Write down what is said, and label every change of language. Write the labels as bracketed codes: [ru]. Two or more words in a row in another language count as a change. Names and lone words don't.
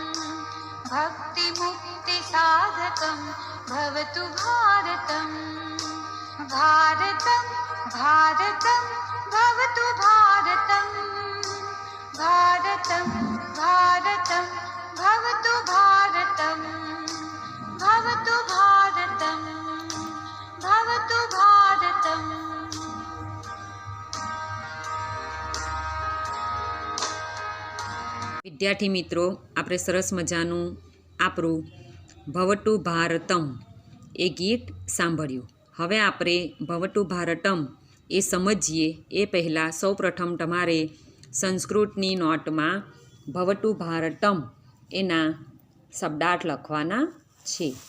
[sa] भक्तिमुक्तिसाधकं भवतु भारतम् भारतं भारतं भवतु भारतम् भारतं भारतं भवतु भारतम् भवतु भारतं भवतु भारतम् [gu] વિદ્યાર્થી મિત્રો, આપણે સરસ મજાનું આપણું ભવતુ ભારતમ એ ગીત સાંભળ્યું. હવે આપણે ભવતુ ભારતમ એ સમજીએ એ પહેલાં સૌપ્રથમ તમારે સંસ્કૃતની નોટમાં ભવતુ ભારતમ એના શબ્દાર્થ લખવાના છે.